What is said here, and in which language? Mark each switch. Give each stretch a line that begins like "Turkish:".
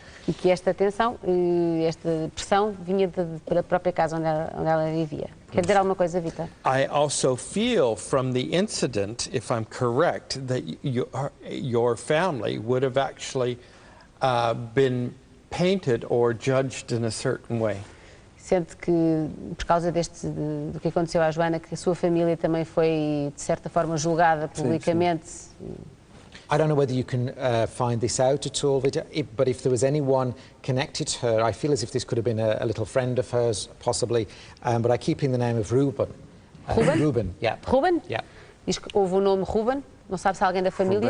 Portuguese: E que esta tensão, esta pressão vinha da própria casa onde ela vivia. Quer dizer alguma coisa, Vitor?
English: I also feel from the incident, if I'm correct, that your family would have actually been painted or judged in a certain way.
Portuguese: Sente que, por causa do que aconteceu à Joana, que a sua família também foi, de certa forma, julgada publicamente.
English: I don't know whether you can find this out at all, but if there was anyone connected to her, I feel as if this could have been a little friend of hers, possibly, but I keep in the name of Ruben. Ruben? Ruben, yeah. Ruben? Yeah.
Portuguese: Diz que houve o nome Ruben, não sabe se é alguém da família?